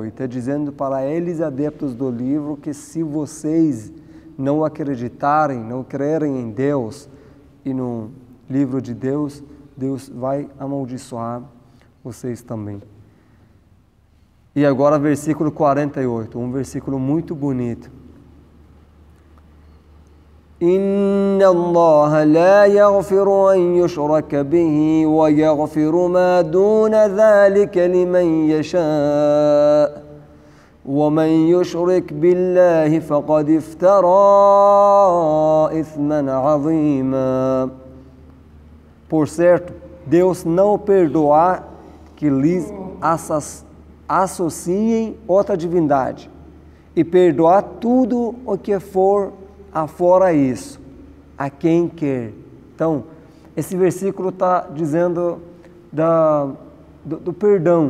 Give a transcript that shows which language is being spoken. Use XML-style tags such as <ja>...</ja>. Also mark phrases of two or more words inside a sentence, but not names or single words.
<pt>E está dizendo para eles, adeptos do livro, que se vocês não acreditarem, não crerem em Deus e no livro de Deus, Deus vai amaldiçoar vocês também. E agora versículo 48, um versículo muito bonito.</pt> <ar>إن الله لا يغفر أن يشرك به ويغفر ما دون ذلك لمن يشاء ومن يشرك بالله فقد افترى إثما عظيما.</ar> <pt>Por certo, Deus não perdoa que lhes associem outra divindade, e perdoar tudo o que for afora isso, a quem quer. Então, esse versículo está dizendo do perdão.</pt>